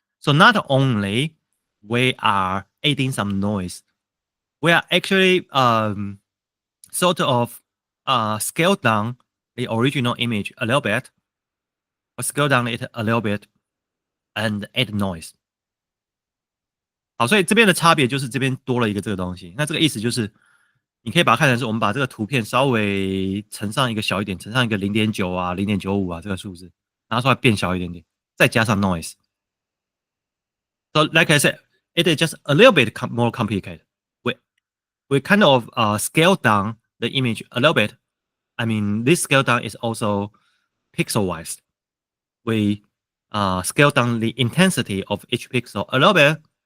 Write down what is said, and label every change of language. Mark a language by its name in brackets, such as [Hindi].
[English] So not only we are adding some noise, we are actually sort of scale down the original image a little bit, or scale down it a little bit, and add noise. [Chinese] 好，所以这边的差别就是这边多了一个这个东西。那这个意思就是，你可以把它看成是我们把这个图片稍微乘上一个小一点，乘上一个0.9啊、0.95啊这个数字，拿出来变小一点点，再加上 noise。 [English] So like I said, it is just a little bit more complicated. We kind of scale down the image a little bit. I mean, this scale down is also pixel-wise. We scale down the intensity of each pixel a little bit.